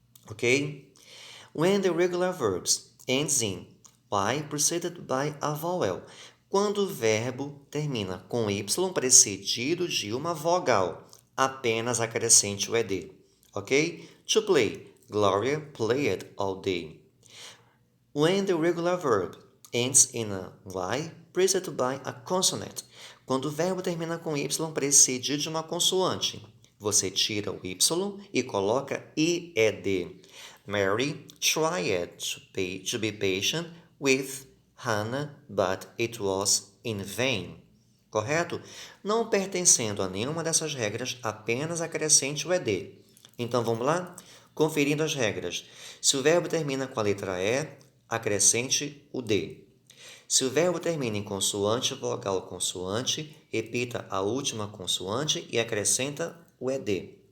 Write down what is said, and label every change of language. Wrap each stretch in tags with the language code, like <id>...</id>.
<en>Okay? When the regular verbs ends in y preceded by a vowel.</en> <pt>quando o verbo termina com Y precedido de uma vogal, apenas acrescente o ED, ok?</pt> <en>To play, Gloria played all day. When the regular verb ends in a Y preceded by a consonant.</en> <pt>Quando o verbo termina com Y precedido de uma consoante, você tira o Y e coloca IED.</pt> <en>Mary tried to be patient with Hannah, but it was in vain.</en> <pt>Correto? Não pertencendo a nenhuma dessas regras, apenas acrescente o ED. Então vamos lá? Conferindo as regras. Se o verbo termina com a letra E, acrescente o D. Se o verbo termina em consoante, vogal, consoante, repita a última consoante e acrescenta o ED.</pt>